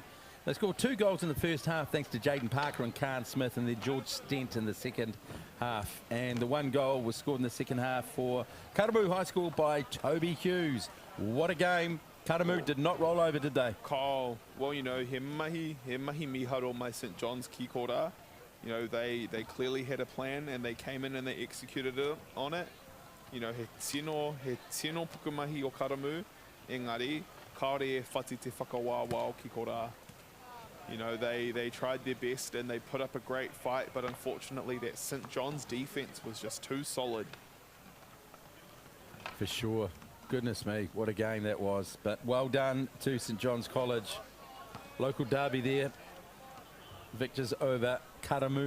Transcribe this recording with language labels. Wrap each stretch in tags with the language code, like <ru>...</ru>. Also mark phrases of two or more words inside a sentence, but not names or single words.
<en>They scored 2 goals in the first half thanks to Jaden Parker and Khan Smith, and then George Stent in the second half. And the 1 goal was scored in the second half for Karamu High School by Toby Hughes. What a game. Karamu did not roll over, did they? Kyle, well, you know,</en> <mi>he mahi miharo mai St John's ki kora.</mi> <en>You know, they clearly had a plan and they came in and they executed on it. You know,</en> <mi>he tino pukumahi o Karamu, engari, kaore e whati te whakawāwā o ki kora.</mi> <en>You know, they tried their best and they put up a great fight, but unfortunately that St John's defense was just too solid. For sure. Goodness me, what a game that was. But well done to St John's College. Local derby there. Victors over Karamu.</en>